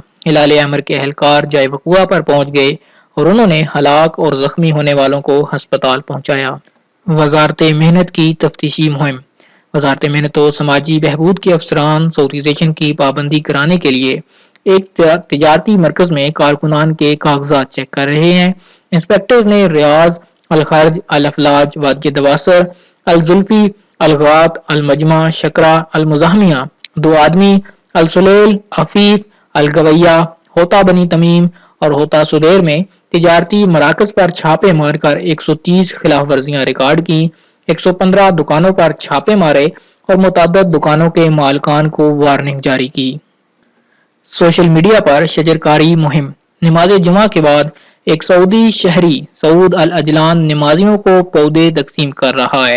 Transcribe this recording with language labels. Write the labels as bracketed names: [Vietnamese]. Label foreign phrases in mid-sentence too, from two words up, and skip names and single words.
[Urdu] ہلال احمر کے اہلکار جائے وقوع پر پہنچ گئے اور انہوں نے ہلاک اور زخمی ہونے والوں کو ہسپتال پہنچایا۔ وزارت محنت کی تفتیشی مہم۔ وزارت محنت و سماجی بہبود کے افسران سعودیزیشن کی پابندی کرانے کے لیے ایک تجارتی مرکز میں کارکنان کے کاغذات چیک کر رہے ہیں۔ انسپیکٹرز نے ریاض، الخرج، الافلاج، وادی دواسر، الزلفی، الغات، المجمع، شکرہ، المزاحمیہ، 2 آدمی، السلیل، عفیف، الگویہ، ہوتا بنی تمیم اور ہوتا سدیر میں تجارتی مراکز پر چھاپے مار کر 130 خلاف ورزیاں ریکارڈ کی، 115 دکانوں پر چھاپے مارے اور متعدد دکانوں کے مالکان کو وارننگ جاری کی۔ [English] social media [Urdu] پر شجرکاری مہم۔ نماز جمعہ کے بعد ایک سعودی شہری سعود العجلان نمازیوں کو پودے تقسیم کر رہا ہے۔